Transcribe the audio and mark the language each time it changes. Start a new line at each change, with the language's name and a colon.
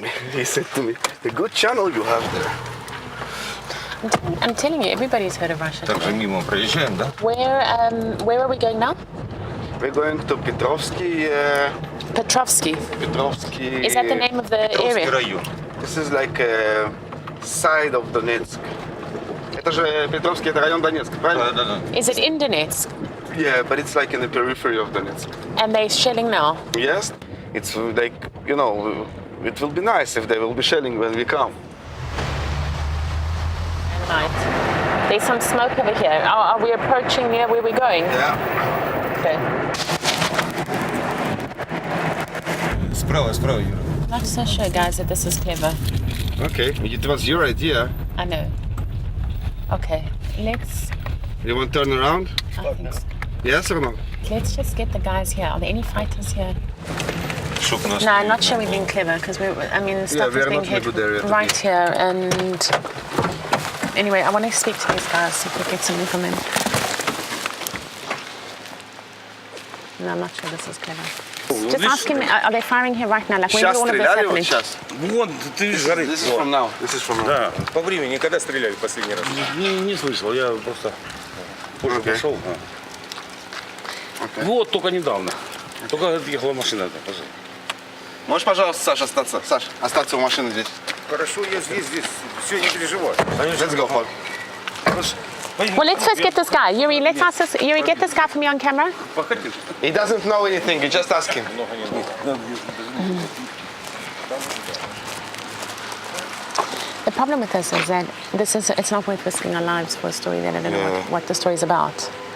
English: He said to me, a good channel you have there. I'm telling you, everybody's heard of Russia
Russian: Также
English: Today.
Russian: мимо проезжаем, да?
English: Where are we going now? We're going to Petrovsky. Petrovsky. Petrovsky. Is that the name of the area?
Russian: район.
English: This is like a side of Donetsk.
Russian: Это же Петровский, это район Донецка, правильно? Да, да, да.
English: Is it in Donetsk? Yeah, but it's like in the periphery of Donetsk. And they're shelling now? Yes, it's like, you know, it will be nice if they will be shelling when we come. Right. There's some smoke over here. Are we approaching near where we're going? Yeah. Okay.
Russian: Справа, Юра.
English: Not so sure, guys, that this is clever. Okay, it was your idea. I know. Okay, let's... You want to turn around? I think so. Yes or no? Let's just get the guys here. Are there any fighters here? No, I'm not sure we're being clever because stuff is being hit right here. And anyway, I want to speak to these guys, see if we get something from them. No, I'm not sure this is clever. Just ask him, are they firing here right now? Like, when did all of this happen?
Russian: Вон, ты видишь, горит.
English: This is from now. This is from now.
Russian: Да, по времени, когда стреляли последний раз? Не слышал, я просто позже пришел. Вот, только недавно. Только отъехала машина. Можешь, пожалуйста, Саш, остаться? Саш, остаться у машины здесь. Хорошо, я здесь. Все, не переживай.
English: Let's go, Paul. Well, let's first get this guy. Yuri, let's ask this. Yuri, get this guy for me on camera. He doesn't know anything, you just ask him. The problem with this is that it's not worth risking our lives for a story that I don't know what the story's about.